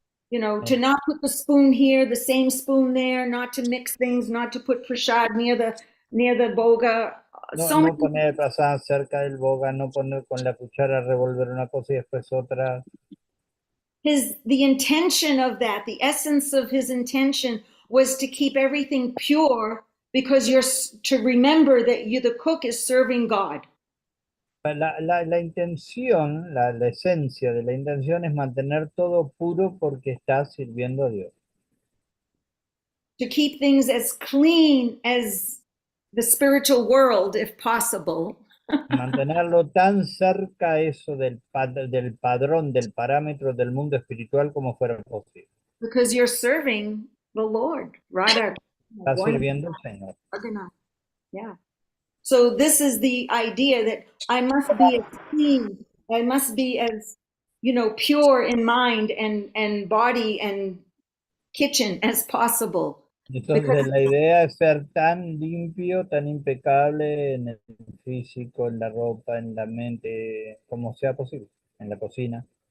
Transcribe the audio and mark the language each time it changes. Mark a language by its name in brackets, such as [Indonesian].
[English] You know, to not put the spoon here, the same spoon there, not to mix things, not to put prasad near the boga. [Spanish] No poner el prasad cerca del boga, no poner con la cuchara, revolver una cosa y después otra. [English] The intention of that, the essence of his intention was to keep everything pure, because to remember that the cook is serving God. [Spanish] La intención, la esencia de la intención es mantener todo puro porque estás sirviendo a Dios. [English] To keep things as clean as the spiritual world, if possible. [Spanish] Mantenerlo tan cerca eso del padrón, del parámetro del mundo espiritual como fuera posible. [English] Because you're serving the Lord, Radha. [Spanish] Estás sirviendo al Señor. [English] Yeah. So this is the idea that I must be as clean, I must be as, pure in mind and body and kitchen as possible. [Spanish] Entonces la idea es ser tan limpio, tan impecable en el físico, en la ropa, en la mente, como sea posible, en la cocina.